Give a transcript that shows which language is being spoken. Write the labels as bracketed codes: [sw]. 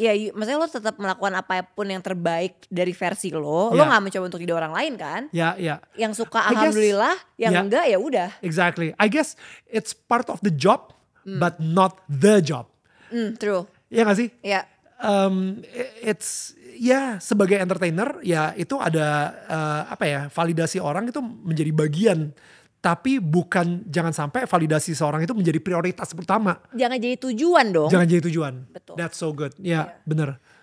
[id] Ya, maksudnya lo tetap melakukan apapun yang terbaik dari versi lo. Lo nggak mencoba untuk jadi orang lain kan? Ya. Yang suka [en] I guess, [id] alhamdulillah, yang enggak ya udah. [en] Exactly. I guess it's part of the job, but not the job. True. [id] Iya gak sih? Ya. [en] It's [id] sebagai entertainer ya itu ada validasi orang itu menjadi bagian. Tapi jangan sampai validasi seorang itu menjadi prioritas pertama. Jangan jadi tujuan dong. Jangan jadi tujuan. Betul. [en] That's so good. [id] Ya, bener.